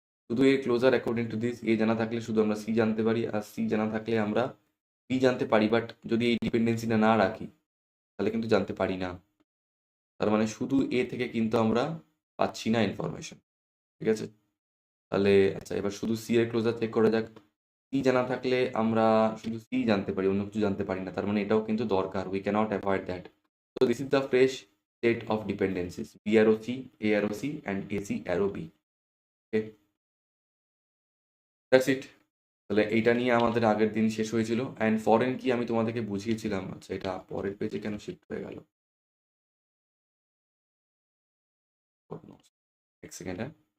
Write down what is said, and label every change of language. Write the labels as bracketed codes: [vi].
[bn] শুধু এর closure [en] according to this, [bn] এ জানা থাকলে শুধু আমরা সি জানতে পারি, আর সি জানা থাকলে আমরা বি জানতে পারি, বাট যদি এই ডিপেন্ডেন্সিটা না রাখি তাহলে কিন্তু জানতে পারি না। তার মানে শুধু এ থেকে কিন্তু আমরা পাচ্ছি না ইনফরমেশন। ঠিক আছে, তাহলে আচ্ছা এবার শুধু সি এর ক্লোজার চেক করা যাক। সি জানা থাকলে আমরা শুধু সি জানতে পারি, অন্য কিছু জানতে পারি না, তার মানে এটাও কিন্তু দরকার, [en] We can't avoid that. So this is the fresh state of dependencies: B arrow C, A arrow C, and AC arrow B. Okay, that's it. [bn] তাহলে এইটা নিয়ে আমাদের আগের দিন শেষ হয়েছিল। অ্যান্ড ফরেন কি আমি তোমাদেরকে বুঝিয়েছিলাম। আচ্ছা এটা পরের পেজে কেন শিফট হয়ে গেল? এক সেকেন্ড, হ্যাঁ।